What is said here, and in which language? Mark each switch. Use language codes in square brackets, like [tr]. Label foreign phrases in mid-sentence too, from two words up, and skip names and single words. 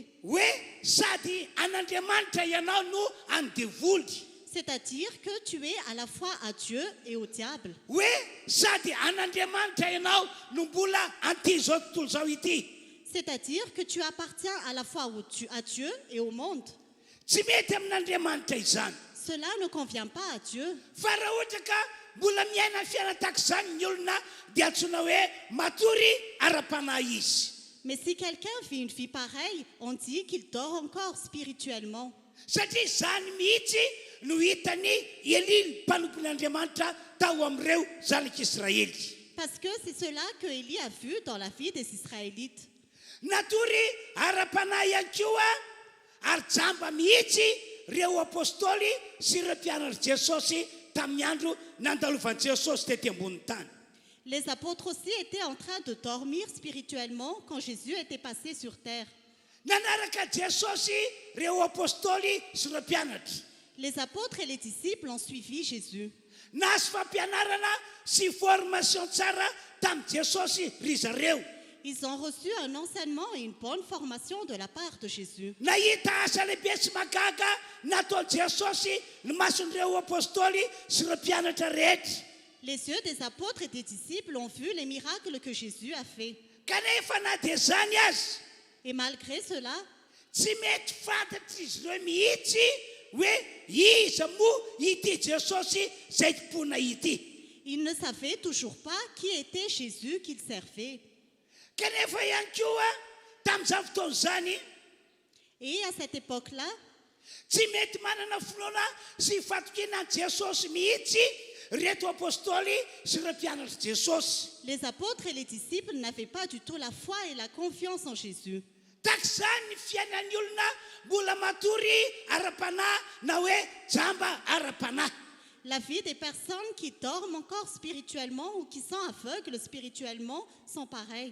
[mg] Hoe sady an'Andriamanitra ianao no andevoly. [fr] C'est-à-dire que tu es à la fois à Dieu et au diable. [mg] Hoe sady an'Andriamanitra ianao no mbola anty zao tontolo zao ity. [fr] c'est-à-dire que tu appartiens à la fois à Dieu et au monde. [mg] Tsy mety amin'Andriamanitra izany. [fr] Cela ne convient pas à Dieu. [mg] Fa raha ohatra ka mbola miaina fiaina tahaka izany ny olona dia antsoina hoe matory ara-panahy izy. [fr] Mais si quelqu'un vit une vie pareille, on dit qu'il dort encore spirituellement. [mg] Satria izany mihitsy no hitany Elia mpanompon'Andriamanitra tao amin'ireo zanak'Israely. [fr] Parce que c'est cela que Élie a vu dans la vie des Israélites. [mg] Natory ara-panahy ihany koa ary jamba mihitsy ireo apôstôly sy ireo mpianatra Jesosy tamin'ny andro nandalovan'i Jesosy tety ambony tany. [fr] Les apôtres aussi étaient en train de dormir spirituellement quand Jésus était passé sur terre. [mg] Nanaraka Jesosy ireo apôstôly sy ireo mpianatra. [fr] Les apôtres et les disciples ont suivi Jésus. [mg] Nahazo fampianarana sy formation tsara tamin'i Jesosy ry zareo. [fr] Ils ont reçu un enseignement et une bonne formation de la part de Jésus. [mg] Nahita asa lehibe sy magaga nataon'i Jesosy ny mason'ireo apôstôly sy ireo mpianatra rehetra. [fr] Les yeux des apôtres et des disciples ont vu les miracles que Jésus a fait. [mg] Kanefa na dia zany azy, [fr] Et malgré cela, [mg] tsy mety fantatra izy ireo mihitsy hoe iza moa ity Jesosy izay tompona ity. [fr] ils ne savaient toujours pas qui était Jésus qu'ils servaient. [mg] Kanefa ihany koa tamin'izany fotoana izany [fr] Et à cette époque-là, [mg] tsy mety manana finoana sy fatokina an Jesosy mihitsy reto apôstôly sy ireo mpianatra Jesosy. [fr] les apôtres et les disciples n'avaient pas du tout la foi et la confiance en Jésus. [mg] Tak'izany ny fiainan'ny olona mbola matory ara-panahy na hoe jamba ara-panahy. [fr] La vie des personnes qui dorment encore spirituellement ou qui sont aveugles spirituellement sont pareilles.